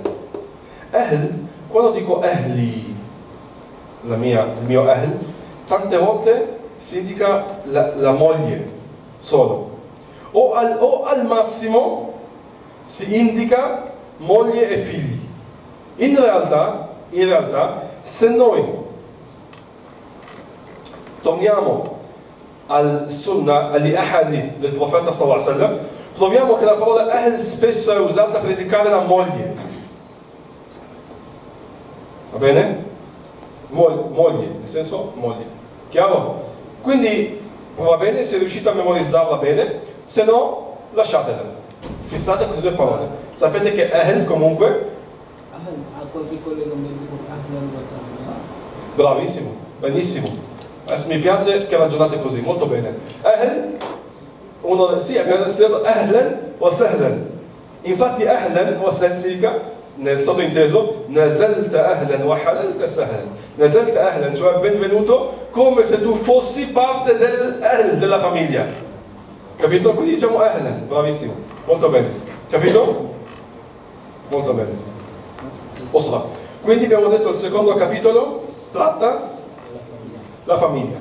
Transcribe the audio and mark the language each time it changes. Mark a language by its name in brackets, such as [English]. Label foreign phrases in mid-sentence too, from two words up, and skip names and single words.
[Italian] Ahl, quando dico ahli, il mio ahl, tante volte si indica la moglie solo, o al massimo si indica moglie e figli. In realtà, se noi torniamo al sunnah, agli ahadith del profeta [Arabic] صلى الله عليه وسلم, [Italian] troviamo che la parola ahl spesso è usata per indicare la moglie. Va bene? Moglie, nel senso moglie. Chiaro? Quindi va bene se riuscite a memorizzarla bene, se no lasciatela. Fissate queste due parole. Sapete che ahl comunque... Bravissimo, benissimo. Adesso mi piace che ragionate così, molto bene. Ahl, sì, abbiamo studiato [Arabic] أهلا وسهلا. [Italian] Infatti [Arabic] أهلا وسهلا [Italian] significa, nel sottointeso, [Arabic] نزلت أهلا وحللت سهلا. نزلت أهلا, [Italian] cioè benvenuto, come se tu fossi parte della famiglia. Capito? Quindi diciamo ahlan, bravissimo, molto bene. Capito? Molto bene. Usra. Quindi abbiamo detto il secondo capitolo tratta la famiglia.